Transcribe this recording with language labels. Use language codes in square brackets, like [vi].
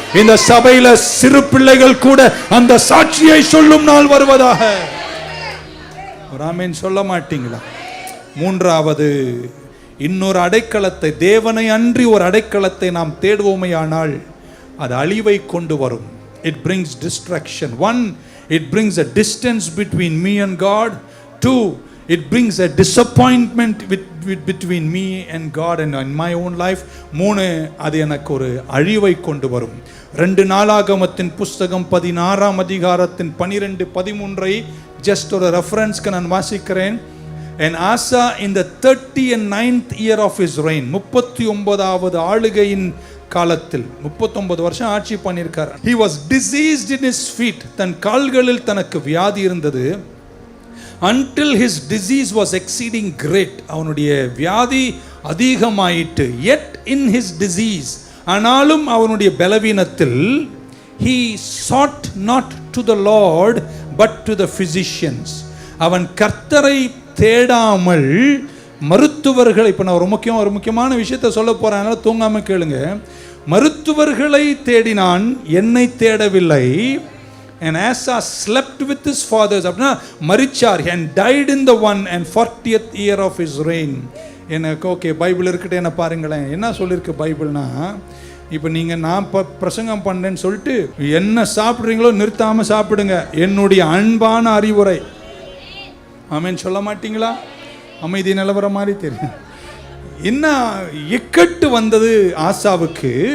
[ta] இந்த சபையில சிறு பிள்ளைகள் கூட அந்த சாட்சியை சொல்லும் நாள் வருவதாக. ஆமென் சொல்ல மாட்டீங்களா? 3வது, இன்னொரு அடைக்கலத்தை, தேவனை அன்றி ஒரு அடைக்கலத்தை நாம் தேடுவோமே ஆனால் அது அழிவை கொண்டு வரும். [en] It brings distraction. 1, it brings a distance between me and God. 2, it brings a disappointment between me and God and in my own life. [ta] 3, அது எனக்கு ஒரு அழிவை கொண்டு வரும். 2 நாளாகமத்தின் புஸ்தகம் 16ஆம் அதிகாரத்தின் 12, 13 ஜஸ்ட் ஒரு ரெஃபரன்ஸ்க்கு நான் வாசிக்கிறேன். [en] And Asa in the 39th year of his reign, [ta] 39வது ஆளுகையின் காலத்தில் 39 வருஷம் ஆட்சி பண்ணியிருக்கார். [en] He was diseased in his feet, [ta] தன் கால்களில் தனக்கு வியாதி இருந்தது. [en] Until his disease was exceeding great, [ta] அவனுடைய வியாதி அதிகமாயிட்டு. [en] Yet in his disease, [ta] ஆனாலும் அவனுடைய பலவீனத்தில், [en] he sought not to the Lord but to the physicians. [ta] அவன் கர்த்தரை தேடாமல் மருத்துவர்களை, இப்போ நான் ஒரு முக்கியமான விஷயத்தை சொல்ல போறேன், அதனால தூங்காம கேளுங்க. மருத்துவர்களை தேடினான், என்னை தேடவில்லை. [en] And Asa slept with his fathers, [ta] அப்படின்னா மரிச்சார், [en] and died in the 140th year of his reign. [ta] எனக்கு ஓகே, பைபிள் இருக்கட்டும், என்ன பாருங்களேன் என்ன சொல்லியிருக்கு பைபிள்னா, இப்போ நீங்கள் நான் பிரசங்கம் பண்ணேன்னு சொல்லிட்டு என்ன சாப்பிட்றீங்களோ நிறுத்தாமல் சாப்பிடுங்க, என்னுடைய அன்பான அறிவுரை. ஆமென் சொல்ல மாட்டீங்களா? அமைதி நிலவர மாதிரி தெரியும். என்ன இக்கட்டு வந்தது ஆசாவுக்கு.